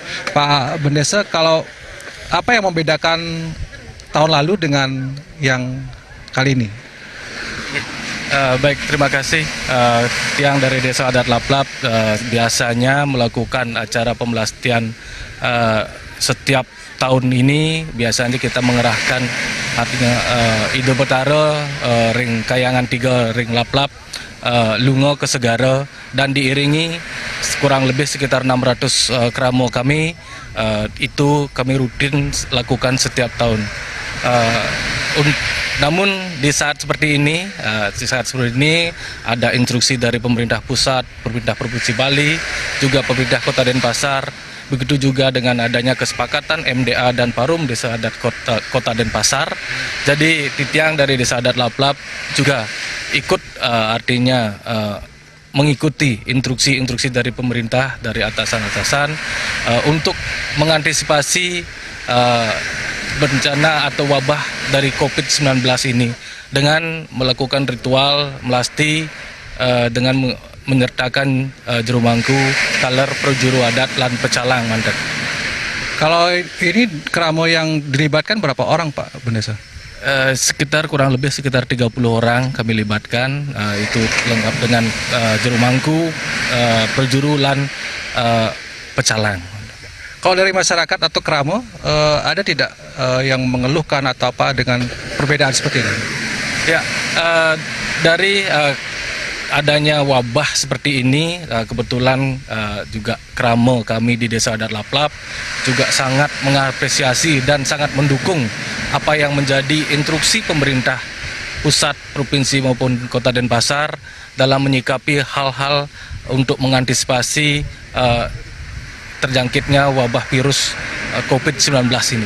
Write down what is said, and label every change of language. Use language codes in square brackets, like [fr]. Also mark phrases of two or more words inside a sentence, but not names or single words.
[id] Pak Bendesa, kalau apa yang membedakan tahun lalu dengan yang kali ini? Baik, terima kasih. Tiang dari Desa Adat Laplap biasanya melakukan acara pemelastian setiap tahun ini. Biasanya kita mengerahkan artinya [ban] Ido Betara, Ring Kayangan 3, Ring Laplap, Lungo ke Segara, [id] dan diiringi kurang lebih sekitar 600 keramo kami. Itu kami rutin lakukan setiap tahun. Namun di saat seperti ini, ada instruksi dari pemerintah pusat, pemerintah Provinsi Bali, juga pemerintah Kota Denpasar. Begitu juga dengan adanya kesepakatan MDA dan Parum Desa Adat Kota Denpasar. Jadi titiang dari Desa Adat Laplap juga ikut artinya mengikuti instruksi-instruksi dari pemerintah, dari atasan-atasan untuk mengantisipasi bencana atau wabah dari COVID-19 ini dengan melakukan ritual melasti dengan menyertakan jurumangku, kaler, projuru adat, lan pecalang mandat. Kalau ini keramo yang dilibatkan berapa orang, Pak Bendesa? Sekitar kurang lebih sekitar 30 orang kami libatkan, itu lengkap dengan jurumangku, projuru, lan pecalang. Kalau dari masyarakat atau keramo, ada tidak yang mengeluhkan atau apa dengan perbedaan seperti ini? Ya, dari adanya wabah seperti ini, kebetulan juga keramo kami di Desa Adat Laplap juga sangat mengapresiasi dan sangat mendukung apa yang menjadi instruksi pemerintah pusat, provinsi maupun Kota Denpasar dalam menyikapi hal-hal untuk mengantisipasi terjangkitnya wabah virus COVID-19 ini.